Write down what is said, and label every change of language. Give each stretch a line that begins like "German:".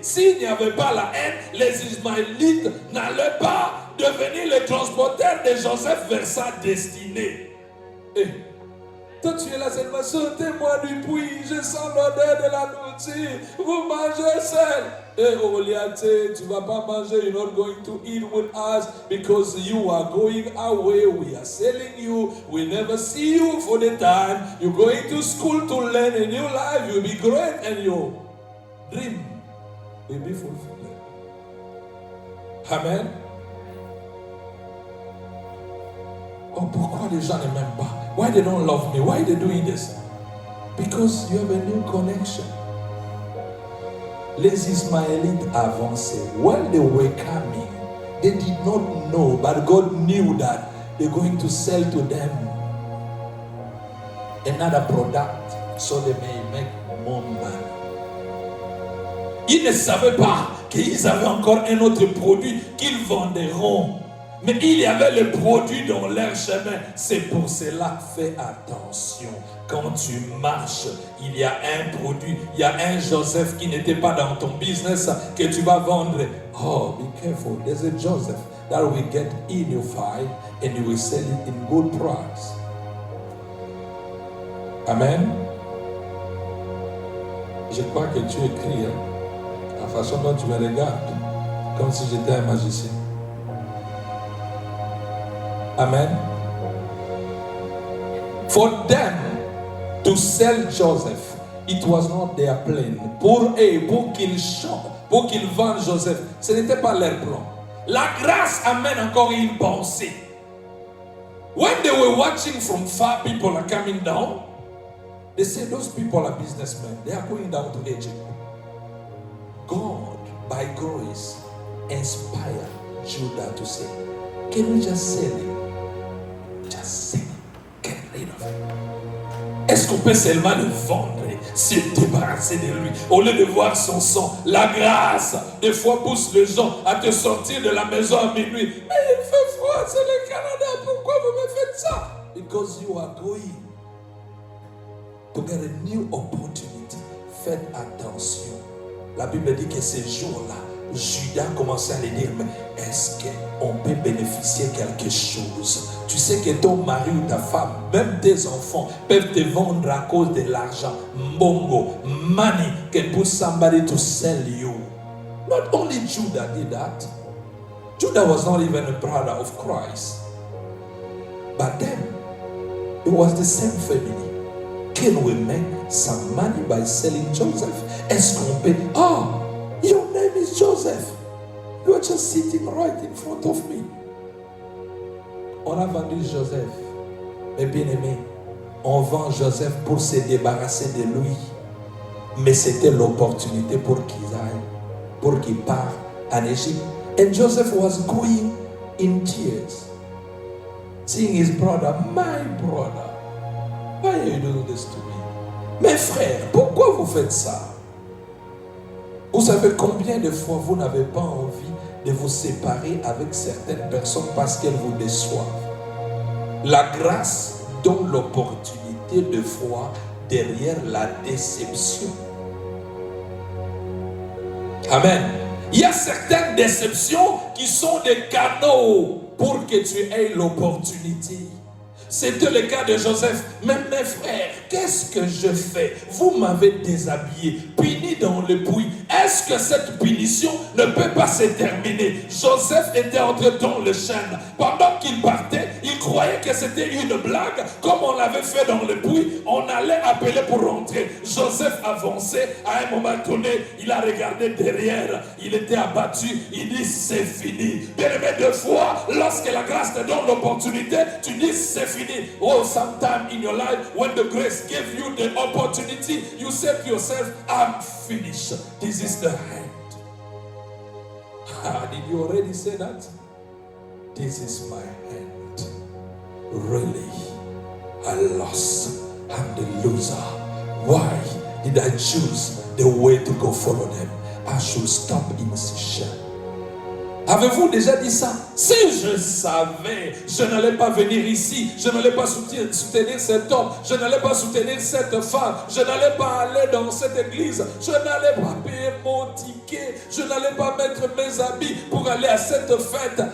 French: S'il n'y avait pas la haine, les Ismaélites n'allaient pas devenir les transporteurs de Joseph vers sa destinée. Toi tu es là seulement, sortez-moi du puits, je sens l'odeur de la nourriture, vous mangez seul.
English: Goliath,
French: tu ne vas pas manger,
English: you're not going to eat with us because you are going away, we are selling you, we never see you for the time, you're going to school to learn a new life, you'll be great and your dream will be fulfilled. Amen.
French: Oh, pourquoi les gens ne m'aiment pas?
English: Why they don't love me? Why they doing this? Because you have a new connection.
French: Les Ismaélites avançaient.
English: When they were coming, they did not know, but God knew that they're going to sell to them another product so they may make more money.
French: Ils ne savaient pas qu'ils avaient encore un autre produit qu'ils venderont. Mais il y avait le produit dans leur chemin. C'est pour cela, fais attention. Quand tu marches, il y a un produit, il y a un Joseph qui n'était pas dans ton business que tu vas vendre.
English: Oh, be careful. There's a Joseph that will get in your fight and you will sell it in good price. Amen.
French: Je crois que tu écris la façon dont tu me regardes, comme si j'étais un magicien. Amen.
English: For them to sell Joseph, it was not their plan.
French: Pour qu'ils vendent Joseph, ce n'était pas leur plan. La grâce amène encore une pensée.
English: When they were watching from far, people are coming down. They say those people are businessmen. They are going down to Egypt. God, by grace, inspired Judah to say, Can we just sell him? Just sell him. Get rid of him.
French: Est-ce qu'on peut seulement le vendre, se débarrasser de lui, au lieu de voir son sang? La grâce, des fois, pousse les gens à te sortir de la maison à minuit. Mais il fait froid, c'est le Canada, pourquoi vous me faites ça? Because you are going to get a new opportunity. Faites attention. La Bible dit que ces jours-là, Judas commençait à lui dire, mais est-ce qu'on peut bénéficier quelque chose? Tu sais que ton mari ou ta femme, même tes enfants, peuvent te vendre à cause de l'argent.
English: Mbongo, money can put somebody to sell you. Not only Judah did that. Judah was not even a brother of Christ. But then, it was the same family. Can we make some money by selling Joseph?
French: Est-ce qu'on peut...
English: Oh, your name is Joseph. You are just sitting right in front of me.
French: On a vendu Joseph. Mais bien aimé, on vend Joseph pour se débarrasser de lui. Mais c'était l'opportunité pour qu'il aille, pour qu'il parte en Égypte.
English: And Joseph was going in tears, seeing his brother, my brother. Why are you doing this to me?
French: Mes frères, pourquoi vous faites ça? Vous savez combien de fois vous n'avez pas envie de vous séparer avec certaines personnes parce qu'elles vous déçoivent? La grâce donne l'opportunité de voir derrière la déception. Amen. Il y a certaines déceptions qui sont des canaux pour que tu aies l'opportunité. C'était le cas de Joseph. Mais mes frères, qu'est-ce que je fais? Vous m'avez déshabillé, puni dans le puits. Est-ce que cette punition ne peut pas se terminer? Joseph était entré dans le chêne. Pendant qu'il partait, il croyait que c'était une blague. Comme on l'avait fait dans le puits, on allait appeler pour rentrer. Joseph avançait. À un moment donné, il a regardé derrière. Il était abattu. Il dit, c'est fini. Bien aimé, deux fois, lorsque la grâce te donne l'opportunité, tu dis, c'est fini.
English: Oh, sometime in your life, when the grace gives you the opportunity, you say to yourself, I'm finished. This is the end. Did you already say that? This is my end. Really, I lost. I'm the loser. Why did I choose the way to go follow them? I should stop insisting.
French: Avez-vous déjà dit ça? Si je savais, je n'allais pas venir ici, je n'allais pas soutenir cet homme, je n'allais pas soutenir cette femme, je n'allais pas aller dans cette église, je n'allais pas payer mon ticket, je n'allais pas mettre mes habits pour aller à cette fête.